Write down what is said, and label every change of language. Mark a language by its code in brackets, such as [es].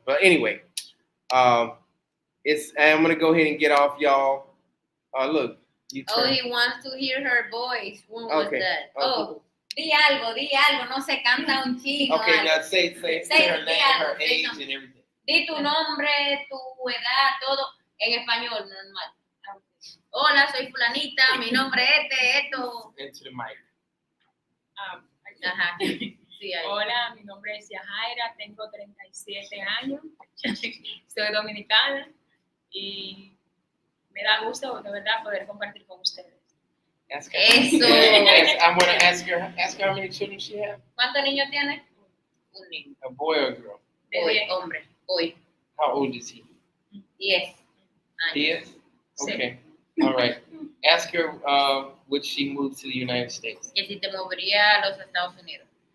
[en] But anyway, I'm gonna go ahead and get off, y'all. Look, you. He wants to hear her voice. When was that? [es] Oh, di algo, no se canta un chingo. [en] Okay, now say her name, her age, and everything. [es] Di tu nombre, tu edad, todo en español normal. Hola, soy fulanita, mi nombre es esto. [en] Into the mic. [es] Ajá. Sí, hola, mi nombre es Yajaira, tengo 37 años, soy dominicana y me da gusto de verdad poder compartir con ustedes. [en] Ask her. Eso. I want to ask her how many children she has. [es] ¿Cuántos niños tiene? Un niño. [en] A boy or a girl? Boy, hombre. Boy. How old is he? 10. 10? Okay. All right. Ask her would she move to the United States? [es] Que si te movería a los Estados Unidos.